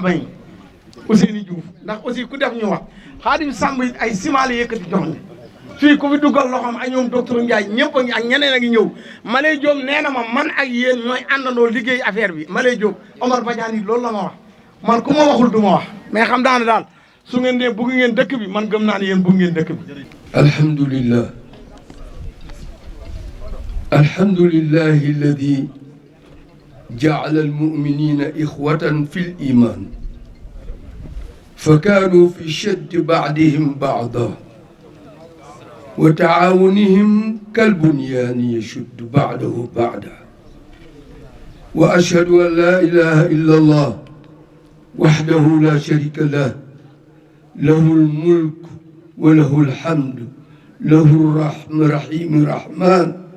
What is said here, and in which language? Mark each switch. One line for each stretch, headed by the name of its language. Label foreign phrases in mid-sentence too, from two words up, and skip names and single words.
Wolof: bañ Ousseynou Diouf ndax aussi ku def ñu wax Xaadim Samb ay ciment la yëkkati jox ni fii ku fi duggal loxoom ak ñoom docteur Ndiaye ñëpp a ngi ak ñeneen a ngi ñëw Malay Diop nee na ma man ak yéen ñooy àndandoo liggéey affaire bi Malay Diop Omar Badiane yi loolu la ma wax man ku ma waxul du ma wax mais xam naa ne daal su ngeen dee bëgg ngeen dëkk bi man gëm naa ne yéen bëgg ngeen dëkk bi.
Arabic: الحمد لله الحمد لله الذي جعل المؤمنين إخوة في الإيمان فكانوا في شد بعضهم بعضا وتعاونهم كالبنيان يشد بعده بعدا وأشهد أن لا إله إلا الله وحده لا شريك له له الملك وله الحمد له الرحيم الرحمن